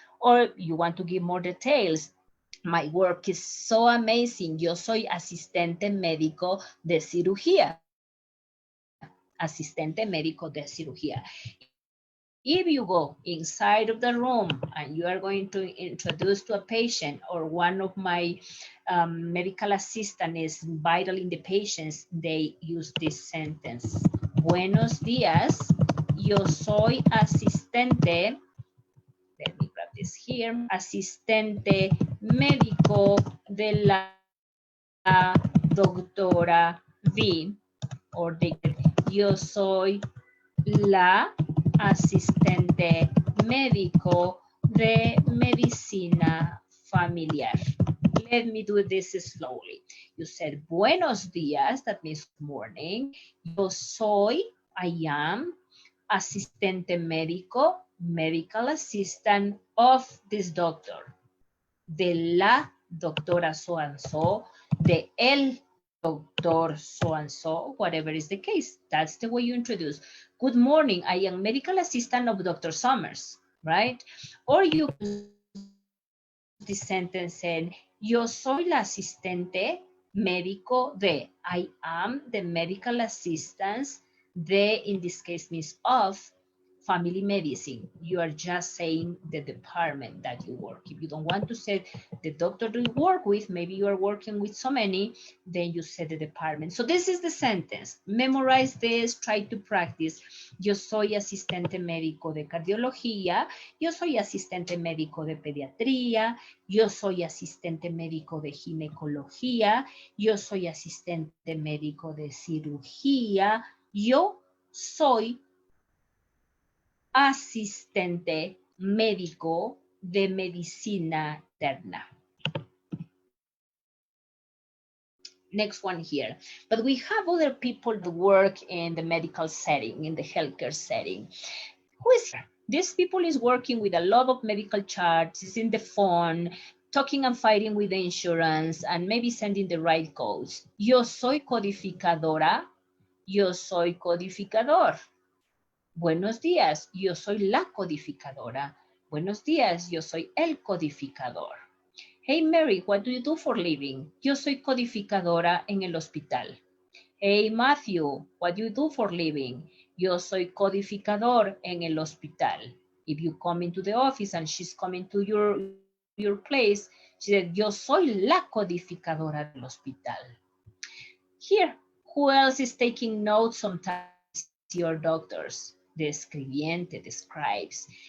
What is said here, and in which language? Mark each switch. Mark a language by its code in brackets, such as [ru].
[en] Or you want to give more details. My work is so amazing. [es] Yo soy asistente médico de cirugía. Asistente médico de cirugía. [en] If you go inside of the room and you are going to introduce to a patient, or one of my medical assistant is vitally the patients, they use this sentence. [es] Buenos días, yo soy asistente, [en] let me grab this here, [es] asistente médico de la doctora V, or de, yo soy la asistente médico de medicina familiar. [en] Let me do this slowly. You said [es] buenos días, [en] that means morning. [es] Yo soy, [en] I am, [es] asistente médico, [en] medical assistant of this doctor. [es] De la doctora [en] so and so, [es] de el doctor so and so, [en] whatever is the case. That's the way you introduce. Good morning, I am medical assistant of Dr. Summers, right? Or you use the sentence saying, [es] yo soy la asistente médico de, [en] I am the medical assistant de, in this case means of, family medicine. You are just saying the department that you work. If you don't want to say the doctor you work with, maybe you are working with so many, then you say the department. So this is the sentence. Memorize this, try to practice. [es] Yo soy asistente médico de cardiología, yo soy asistente médico de pediatría, yo soy asistente médico de ginecología, yo soy asistente médico de cirugía, yo soy asistente médico de medicina interna. [en] Next one here. But we have other people that work in the medical setting, in the healthcare setting. Who is here? These people is working with a lot of medical charts, is in the phone, talking and fighting with the insurance, and maybe sending the right codes. [es] Yo soy codificadora. Yo soy codificador. Buenos días, yo soy la codificadora. Buenos días, yo soy el codificador. [en] Hey Mary, what do you do for living? [es] Yo soy codificadora en el hospital. [en] Hey Matthew, what do you do for living? [es] Yo soy codificador en el hospital. [en] If you come into the office and she's coming to your place, she said, [es] yo soy la codificadora del hospital. [en] Here, who else is taking notes sometimes? Your doctors. The escribiente, the scribes.